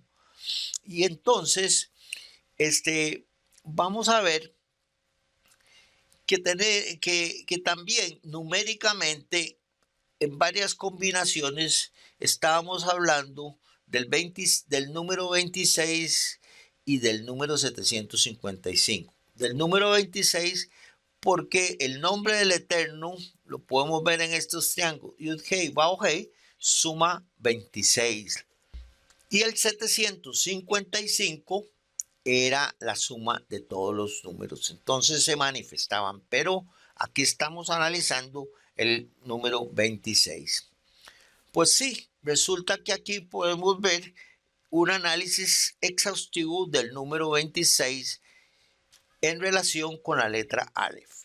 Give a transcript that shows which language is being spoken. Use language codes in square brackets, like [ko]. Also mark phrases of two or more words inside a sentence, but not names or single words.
[es] Y entonces, vamos a ver que también numéricamente en varias combinaciones estábamos hablando del número 26 y del número 755. Del número 26 porque el nombre del Eterno lo podemos ver en estos triángulos. [he] יוד הא, וו הא [es] suma 26. Y el 755 era la suma de todos los números. Entonces se manifestaban, pero aquí estamos analizando el número 26. Pues sí, resulta que aquí podemos ver un análisis exhaustivo del número 26 en relación con la letra Aleph.